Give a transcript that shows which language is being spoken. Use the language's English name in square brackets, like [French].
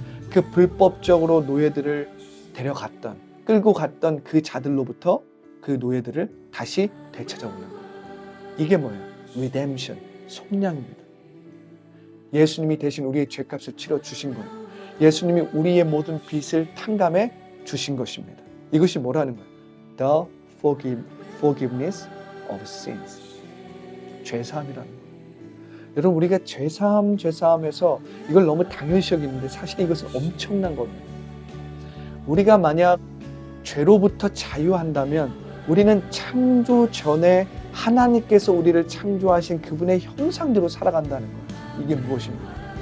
[Korean] 그 불법적으로 노예들을 데려갔던 끌고 갔던 그 자들로부터 그 노예들을 다시 되찾아오는 거예요. 이게 뭐예요? Redemption, 속량입니다. 예수님이 대신 우리의 죄값을 치러주신 거예요. 예수님이 우리의 모든 빚을 탕감해 주신 것입니다. 이것이 뭐라는 거예요? [English] The forgiveness of sins. [Korean] 죄사함이라는 거예요. 여러분, 우리가 죄사함해서 이걸 너무 당연시 여기는데 사실 이것은 엄청난 겁니다. 우리가 만약 죄로부터 자유한다면 우리는 창조 전에 하나님께서 우리를 창조하신 그분의 형상대로 살아간다는 거예요. 이게 무엇입니까?